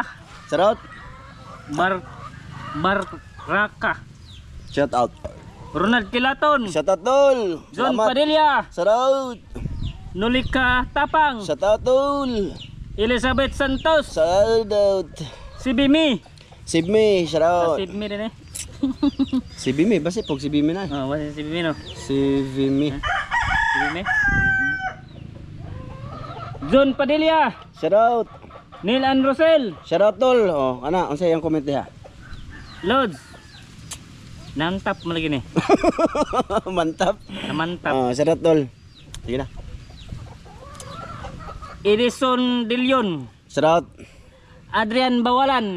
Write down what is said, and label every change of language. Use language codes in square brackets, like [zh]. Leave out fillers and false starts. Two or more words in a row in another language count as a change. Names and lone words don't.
[ceb] Shoutout. Baraka. Shoutout. Ronald Kilaton. Shoutout Dol. John Padilla. Shoutout. Nolika Tapang. Shoutout Dol. Elizabeth Santos. Shoutout. Si Bimi. Sibmi, shoutout. Si Bimi din eh. Si Bimi, basi pog si Bimi na. Oh, wala si Bimi no. Si Bimi. Si Bimi. John Padilla. Shoutout. Neil and Rosel. Shoutout Dol. Oh, ana, unsay ang comment diha? Lods. Nantap mo lagi ni. Mantap. Namantap. Oh, shoutout Dol. Sige na. Edison De Leon. Shoutout. Adrian Bawalan.